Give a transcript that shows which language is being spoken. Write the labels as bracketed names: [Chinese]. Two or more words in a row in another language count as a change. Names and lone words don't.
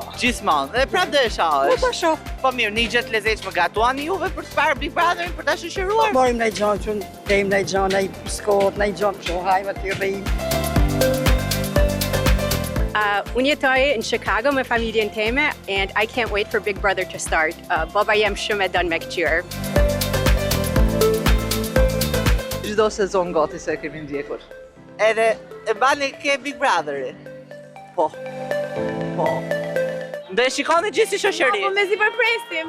[Albanian] Gjithmonë. Dhe prapë do e shohësh. Po ta shoh. Po mirë, një gjë të lezetshme gatuani juve për të parë Big Brotherin për ta shoqëruar? Morim ndaj gjanë që kejmë ndaj gjanë, ndaj biskot, ndaj gjanë që hajmë të rrim. Unë jetoj në Chicago me familjen time [English] and I can't wait for Big Brother to start. [Albanian] Baba jem shumë e don me këqyr. Çdo sezon gati se kemi ndjekur. Edhe e bani ke Big Brotheri? Po. Po. Dhe e shikoni gjithë si shoqëri? Po mezi po presim.